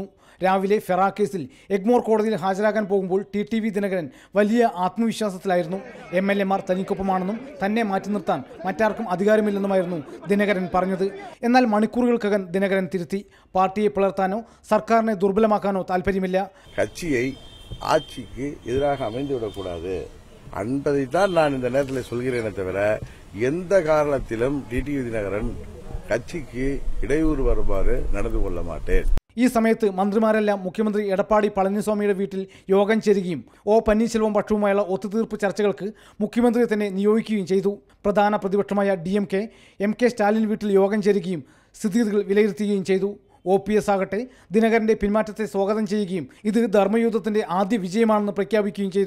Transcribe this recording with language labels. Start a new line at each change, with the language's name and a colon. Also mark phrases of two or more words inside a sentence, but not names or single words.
Malayalam: രാവിലെ ഫെറ കേസിൽ എഗ്മോർ കോടതിയിൽ ഹാജരാകാൻ പോകുമ്പോൾ ടി വി ദിനകരൻ വലിയ ആത്മവിശ്വാസത്തിലായിരുന്നു. MLA മാർ തനിക്കൊപ്പമാണെന്നും തന്നെ മാറ്റി നിർത്താൻ മറ്റാർക്കും അധികാരമില്ലെന്നുമായിരുന്നു ദിനകരൻ പറഞ്ഞത്. എന്നാൽ മണിക്കൂറുകൾക്കകം ദിനകരൻ തിരുത്തി. പാർട്ടിയെ പിളർത്താനോ സർക്കാരിനെ ദുർബലമാക്കാനോ താല്പര്യമില്ല.
Tamil: കക്ഷിയെ ஆட்சிக்கு எதிராக அமைந்துவிடக்கூடாது என்பதைத்தான் நான் இந்த நேரத்தில் சொல்கிறேனே தவிர எந்த காரணத்திலும் டிடிவி தினகரன் கட்சிக்கு இடையூறு வருமாறு நடந்து கொள்ள மாட்டேன்.
Malayalam: ഈ സമയത്ത് മന്ത്രിമാരെല്ലാം മുഖ്യമന്ത്രി എടപ്പാടി പളനിസ്വാമിയുടെ വീട്ടിൽ യോഗം ചേരുകയും പന്നീർശെൽവം പക്ഷവുമായുള്ള ഒത്തുതീർപ്പ് ചർച്ചകൾക്ക് മുഖ്യമന്ത്രിയെ തന്നെ നിയോഗിക്കുകയും ചെയ്തു. പ്രധാന പ്രതിപക്ഷമായ DMK MK സ്റ്റാലിൻ വീട്ടിൽ യോഗം ചേരുകയും സ്ഥിതിഗതികൾ വിലയിരുത്തുകയും ചെയ്തു. OPS ആകട്ടെ ദിനകരന്റെ പിന്മാറ്റത്തെ സ്വാഗതം ചെയ്യുകയും ഇത് ധർമ്മയുദ്ധത്തിന്റെ ആദ്യ വിജയമാണെന്ന് പ്രഖ്യാപിക്കുകയും ചെയ്തു.